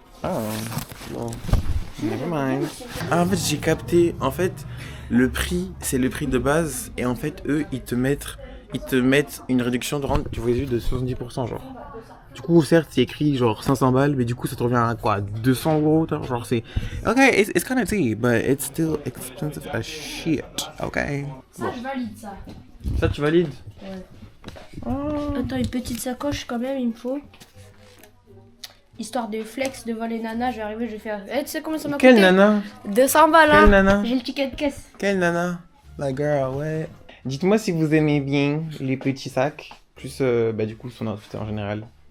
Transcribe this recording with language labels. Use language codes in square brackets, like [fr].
[fr] Ah, bon. [en] Never mind. [fr] Ah, en fait, j'ai capté. En fait, le prix, c'est le prix de base. Et en fait, eux, ils te mettent une réduction de rente, tu vois, de 70%, genre. Du coup, certes, c'est écrit genre 500 balles, mais du coup, ça te revient à quoi? 200 €? Genre, c'est. [en] Ok, it's kind of tea, but it's still expensive as shit. Ok? [fr] Ça, je valide ça. Ça, tu valides? Ouais. Attends, une petite sacoche quand même, il me faut. Histoire de flex devant les nanas, je vais arriver, je vais faire. Eh, tu sais combien ça m'a coûté? Quelle nana? 200 balles, hein. Quelle nana? J'ai le ticket de caisse. Quelle nana? La girl, ouais. Dites-moi si vous aimez bien les petits sacs, plus du coup son outfit en général.